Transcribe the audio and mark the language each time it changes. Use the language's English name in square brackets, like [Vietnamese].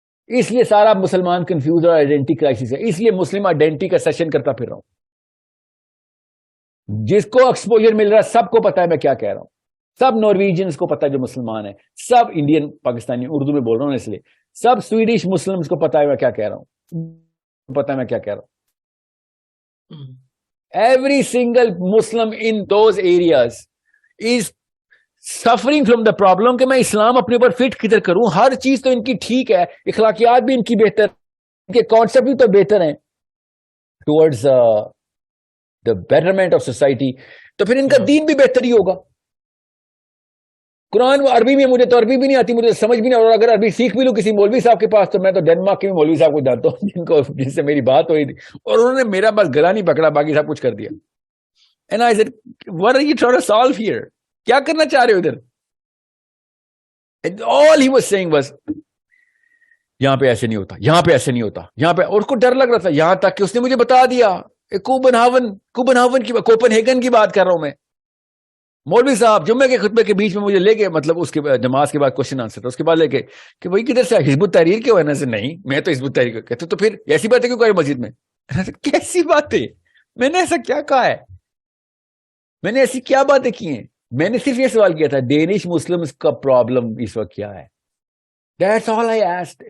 [Urdu] اس لیے سارا مسلمان کنفیوز اور آئیڈینٹی کرائسس ہے. اس لیے مسلم آئیڈینٹی کا سیشن کرتا پھر رہا ہوں. جس کو ایکسپوجر مل رہا ہے سب کو پتا ہے میں کیا کہہ رہا ہوں. سب نارویجنس کو پتا ہے جو مسلمان ہیں, سب انڈین پاکستانی, اردو میں بول رہا ہوں اس لیے, سب سویڈش مسلمس کو پتا ہے میں کیا کہہ رہا ہوں. پتا ہے میں کیا کہہ رہا ہوں. [English] every single Muslim in those areas is suffering from the problem [Urdu] کہ میں اسلام اپنے اوپر فٹ کدھر کروں. ہر چیز تو ان کی ٹھیک ہے, اخلاقیات بھی ان کی بہتر, ان کے کانسیپٹ بھی تو بہتر ہیں [English] Towards the betterment of society. [Urdu] تو پھر ان کا دین بھی بہتر ہی ہوگا. قرآن عربی میں, مجھے تو عربی بھی نہیں آتی, مجھے سمجھ بھی نہیں, اور اگر عربی سیکھ بھی لوں کسی مولوی صاحب کے پاس, تو میں تو ڈینمارک کے بھی مولوی صاحب کو جانتا ہوں جن سے میری بات ہوئی تھی, اور انہوں نے میرا بس گلا نہیں پکڑا, باقی سب کچھ کر دیا. [English] And I said, what are you trying to solve here? [Urdu] کیا کرنا چاہ رہے ہو ادھر؟ [English] And all he was saying was, [Urdu] یہاں پہ ایسے نہیں ہوتا, یہاں پہ ایسے نہیں ہوتا, یہاں پہ. اور اس کو ڈر لگ رہا تھا, یہاں تک کہ اس نے مجھے بتا دیا, کوپن ہیگن کی بات کر رہا ہوں میں. مولوی صاحب جمعے کے خطبے کے بیچ میں مجھے لے کے, مطلب اس کے نماز کے بعد کوشچن آنسر تھا, اس کے بعد لے کے کہ وہی کدھر سے حزب التحریر کیوں ہے نا؟ سے نہیں, میں تو حزب التحریر کو کہتے, تو پھر ایسی باتیں کیوں کرے مسجد میں؟ کیسی باتیں؟ میں نے ایسا کیا کہا ہے؟ میں نے ایسی کیا باتیں کی ہیں؟ میں نے صرف یہ سوال کیا تھا, ڈینش مسلمز کا پرابلم اس وقت کیا ہے؟ [English] That's all I asked.